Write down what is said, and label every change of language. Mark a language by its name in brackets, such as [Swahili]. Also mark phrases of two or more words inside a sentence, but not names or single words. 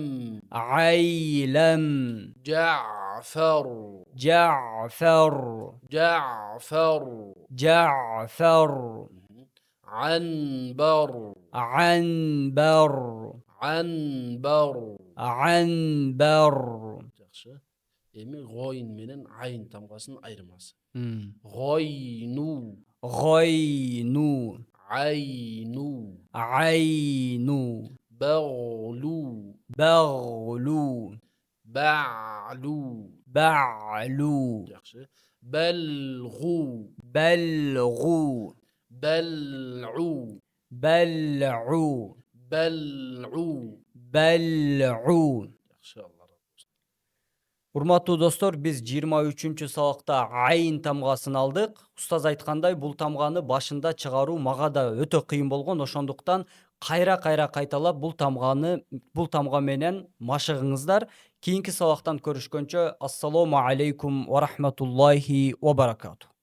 [Arabic] عيلم، جعفر, جعفر، جعفر. جعفر، عنبر, عنبر، عنبر. عنبر. [Kyrgyz] Жакшы. Эми гойн менен айын тамгасынын айырмасы. [Arabic] Гойну, غينو، айну. عينو، Baglu, بغلو، ba'lu. بعلو، [Kyrgyz] Жакшы. Balghu, [Arabic] بلغو، bal'u, بلعو، bal'u. بلعو. [Kyrgyz] Жакшы, Алла разы болсун. Урматтуу достор, биз 23-сабакта айын тамгасын алдык. Устаз айткандай, бул тамганы башында чыгаруу мага да өтө кыйын болгон. Ошондуктан кайра кайталап бул тамга менен машыгыңыздар. Кийинки сабактан көрүшкөнчө, [Arabic] السلام عليكم ورحمة الله وبركاته.